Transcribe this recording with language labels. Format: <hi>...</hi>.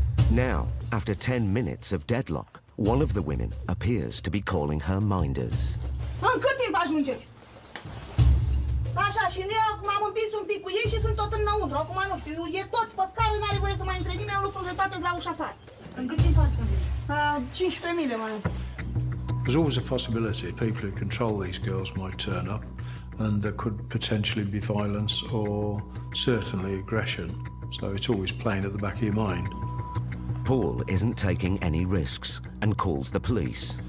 <en>Now, after 10 minutes of deadlock, one of the women appears to be calling her minders.</en> <ro>În cât timp ajungeți? Așa, și noi acum am împins un pic cu ei și sunt tot înăuntru. Acum nu știu, e toți pe scară, n-are voie să mai intre nimeni, lucrurile toate la ușa afară. În cât timp ați stabilit? 15.000 mai.</ro> <en>There's always a possibility people who control these girls might turn up and there could potentially be violence or certainly aggression. So it's always playing at the back of your mind. Paul isn't taking any risks and calls the police.</en>